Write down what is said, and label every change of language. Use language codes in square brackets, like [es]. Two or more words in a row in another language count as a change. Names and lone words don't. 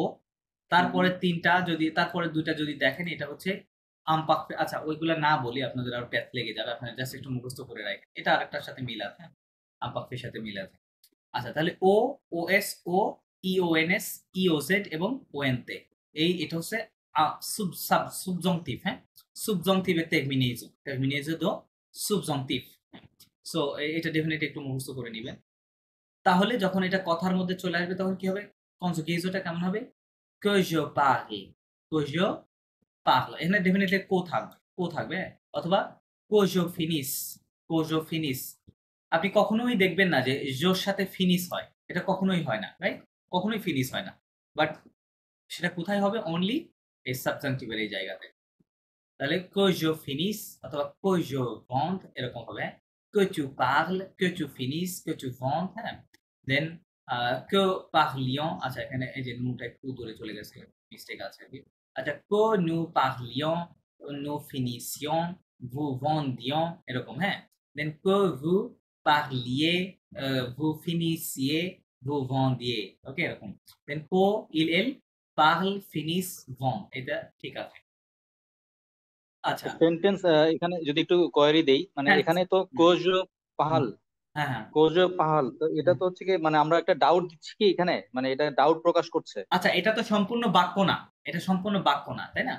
[bn] তারপরে তিনটা যদি, তারপরে দুইটা যদি দেখেন, এটা হচ্ছে আমপাক, আচ্ছা ওইগুলা না বলি, আপনাদের আরো প্যাচ লেগে যাবে, আপনারা জাস্ট একটু মুখস্থ করে রাখেন, এটা আরেকটার সাথে মিল আছে, আমপাকের সাথে মিল আছে। আচ্ছা তাহলে ও, ও এস, ও, ই ও এন এস, ই ও জেড এবং ও এন তে, এটা হচ্ছে subjunctive, হ্যাঁ, [fr] subjunctive terminaison, terminaison do subjunctive। [bn] সো এটা ডেফিনেটলি একটু মুখস্থ করে নিবেন। তাহলে যখন এটা কথার মধ্যে চলে আসবে তখন কি হবে? কনজুগেশনটা কেমন হবে? [fr] que je parle, que je parle, [bn] এখানে ডেফিনেটলি কো থাকবে, হ্যাঁ? [fr] অথবা que je finisse, que je finisse। [bn] আপনি কখনোই দেখবেন না যে জোর সাথে ফিনিশ হয়, এটা কখনোই হয় না, রাইট, কখনোই ফিনিশ হয় না। বাট সেটা কোথায় হবে? অনলি এই সাবজাংটিভের এই জায়গাতে। তাহলে [fr] que je finisse [bn] অথবা [fr] que je vende [bn] এরকম হবে, হ্যাঁ? [fr] que tu parles, que tu finisses, que tu vendes, [bn] হ্যাঁ? [fr] দেন que parlions, [bn] আচ্ছা এখানে এই যে নুটা একটু দূরে চলে গেছে, মিস্টেক আছে আরকি। [fr] আচ্ছা que nous parlions, nous finissions, vous vendions এরকম, হ্যাঁ? দেন que vous parliez, vous finissiez, vous vendiez, [bn] ওকে, এরকম। [fr] দেন que il elle parle, finissent, vend, [bn] এটা ঠিক আছে। আচ্ছা সেন্টেন্স এখানে যদি একটু কোয়েরি দেই, মানে হ্যাঁ, এখানে তো [fr] que je parle, [bn] হ্যাঁ, হ্যাঁ, [fr] que je parle, [bn] তো এটা তো হচ্ছে কি, মানে আমরা একটা ডাউট দিচ্ছি কি এখানে, মানে এটা ডাউট প্রকাশ করছে। আচ্ছা এটা তো সম্পূর্ণ বাক্য না, এটা সম্পূর্ণ বাক্য না, তাই না?